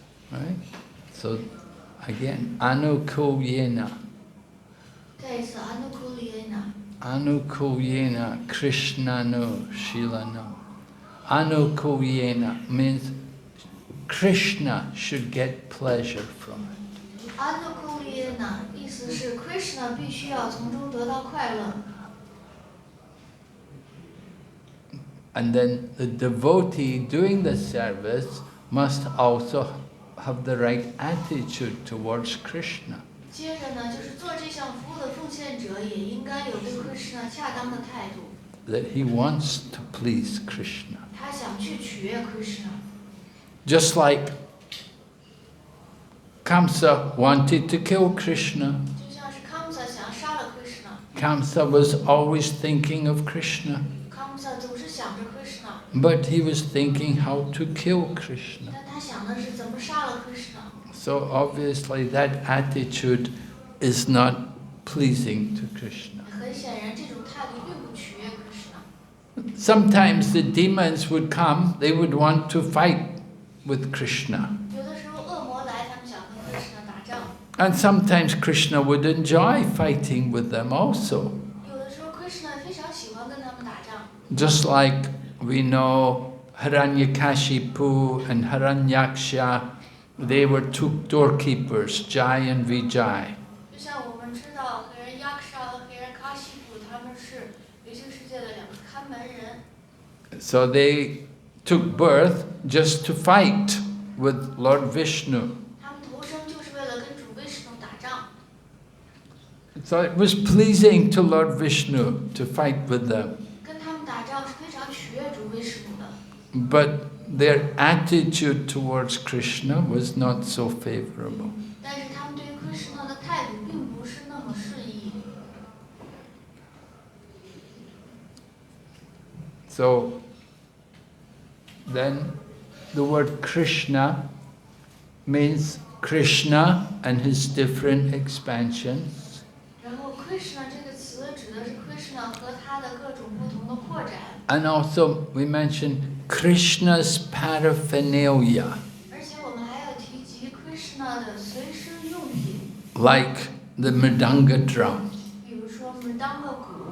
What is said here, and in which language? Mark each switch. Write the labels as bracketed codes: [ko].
[en] Right? So again, anukulyena. [zh] 再一次 Anukulyena， [sa] Anukulyena Krishnano Shilano. [en] Anukulyena means Krishna should get pleasure from it. [zh] Anukulyena 意思是 Krishna 必须要从中得到快乐。 [en] And then the devotee doing the service must also have the right attitude towards Krishna. [zh] 接着呢，就是做这项服务的奉献者也应该有对 Krishna 恰当的态度， [en] That he wants to please Krishna. [zh] 他想去取悦 Krishna。 [en] Just like Kamsa wanted to kill Krishna. [zh] 就像是 Kamsa 想杀了 Krishna， [en] Kamsa was always thinking of Krishna. [zh] Kamsa 总是想着 Krishna， [en] But he was thinking how to kill Krishna. [zh] 但他想的是怎么杀了 Krishna。 [en] So obviously that attitude is not pleasing to Krishna. [zh] 很显然，这种态度并不取悦 Krishna。 [en] Sometimes the demons would come, they would want to fight with Krishna. [zh] 有的时候恶魔来，他们想和 Krishna 打仗； [en] And sometimes Krishna would enjoy fighting with them also. [zh] 有的时候 Krishna 非常喜欢跟他们打仗。 [en] Just like we know Hiranyakashipu and Hiranyaksha, they were two doorkeepers, Jai and Vijay. [zh] 就像我们知道，黑人 Yaksha 和黑人 Kashipu 他们是流星世界的两个看门人， [en] So they took birth just to fight with Lord Vishnu. [zh] 他们投生就是为了跟主 Vishnu 打仗。 [en] So it was pleasing to Lord Vishnu to fight with them. [zh] 跟他们打仗是非常取悦主 Vishnu 的， [en] But their attitude towards Krishna was not so favorable. [zh] 但是他们对于 Krishna 的态度并不是那么适宜。 [en] So then the word Krishna means Krishna and his different expansions. [zh] 然后 Krishna 这个词指的是 Krishna 和他的各种不同的扩展， [en] And also we mentioned Krishna's paraphernalia, [zh] 而且我们还要提及 Krishna 的随身用品， [en] like the mridanga drum. [zh] 比如说 Mridanga 鼓。